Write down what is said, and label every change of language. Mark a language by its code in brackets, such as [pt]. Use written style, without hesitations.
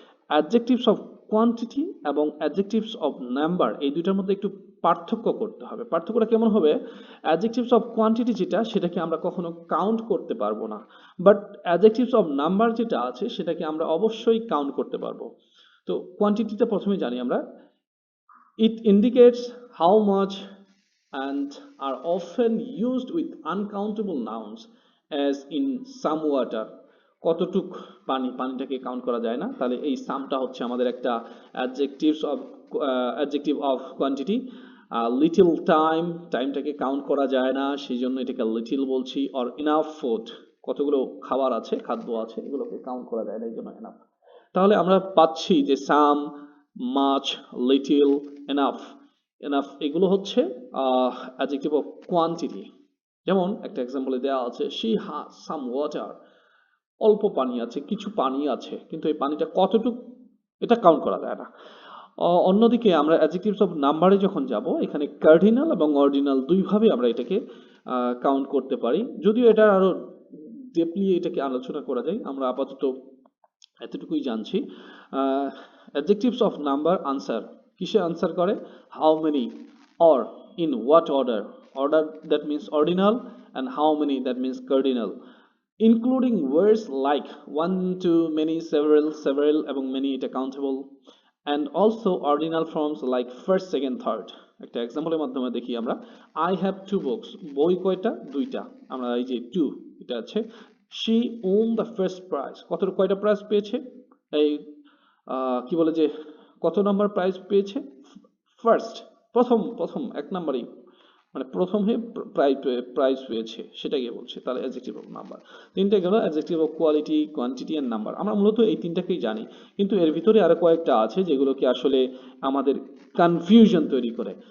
[bn] Adjectives of quantity এবং adjectives of number, এই দুইটার মধ্যে একটু পার্থক্য করতে হবে। পার্থক্যটা কেমন হবে? অ্যাডজেক্টিভস অফ কোয়ান্টিটি যেটা, সেটাকে আমরা কখনো কাউন্ট করতে পারবো না, বাট অ্যাডজেক্টিভস অফ নাম্বার যেটা আছে সেটাকে আমরা অবশ্যই কাউন্ট করতে পারবো। তো কোয়ান্টিটিটা প্রথমে জানি আমরা। [en] It indicates how much and are often used with uncountable nouns as in some water. [bn] কতটুক পানি, পানিটাকে কাউন্ট করা যায় না, তাহলে এই সামটা হচ্ছে আমাদের একটা adjective of quantity. [en] little time, [bn] টাইমটাকে count করা যায় না, সেই জন্য এটাকে লিটল বলছি। [en] or enough food, [bn] কতগুলো খাবার আছে, খাদ্য আছে, এগুলোকে কাউন্ট করা যায় না, এই জন্য এনাফ। তাহলে আমরা পাচ্ছি যে সাম, মাচ, লিটল, এনাফ। এনাফ এগুলো হচ্ছে অ্যাডজেক্টিভ অফ কোয়ান্টিটি। যেমন একটা এক্সাম্পলে দেওয়া আছে, [en] she has some water, [bn] অল্প পানি আছে, কিছু পানি আছে, কিন্তু এই পানিটা কতটুকু এটা কাউন্ট করা যায় না। অন্যদিকে আমরা অ্যাডজেক্টিভস অফ নাম্বারে যখন যাব, এখানে কার্ডিনাল এবং অর্ডিনাল দুইভাবে আমরা এটাকে কাউন্ট করতে পারি। যদিও এটা আরো ডিপলি এটাকে আলোচনা করা যায়, আমরা আপাতত এতটুকুই জানছি। অ্যাডজেক্টিভস অফ নাম্বার আনসার কিসে আনসার করে? [en] How many, or in what order. Order that means ordinal, and how many that means cardinal. including words like one, two, many, several এবং many এটা countable, and also ordinal forms like first, second, third. [bn] একটা এক্সাম্পলের মাধ্যমে দেখি আমরা। [en] I have two books, [bn] বই কয়টা? দুইটা। আমরা এই যে two এটা আছে। [en] She won the first prize, [bn] কয়টা প্রাইজ পেয়েছে? এই কি বলে যে কত নাম্বার প্রাইজ পেয়েছে? ফার্স্ট, প্রথম এক নাম্বারই, মানে প্রথম হয়ে প্রাইজ পেয়েছে, সেটাকে বলছে। তাহলে অ্যাডজেক্টিভ অফ নাম্বার তিনটে গেল, adjective of quality, quantity and number. আমরা মূলত এই তিনটাকেই জানি, কিন্তু এর ভিতরে আরো কয়েকটা আছে যেগুলোকে আসলে আমাদের কনফিউশন তৈরি করে।